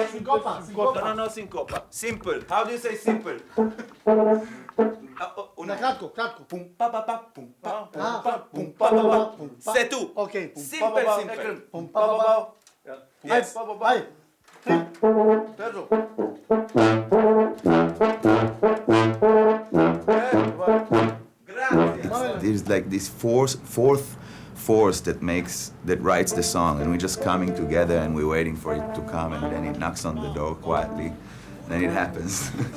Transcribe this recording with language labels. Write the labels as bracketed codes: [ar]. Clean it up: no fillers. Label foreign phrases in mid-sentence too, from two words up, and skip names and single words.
[en] No, syncopa. Simple. How do you say simple? Kratko. Pum pa pa pa pum pa pum pa pa pa. [fr] C'est tout. [en] Okay. Simple. Pum pa pa pa. Yes. Vai. Pedro. There's like this fourth force that writes the song, and we're just coming together and we're waiting for it to come, and then it knocks on the door quietly, then it happens.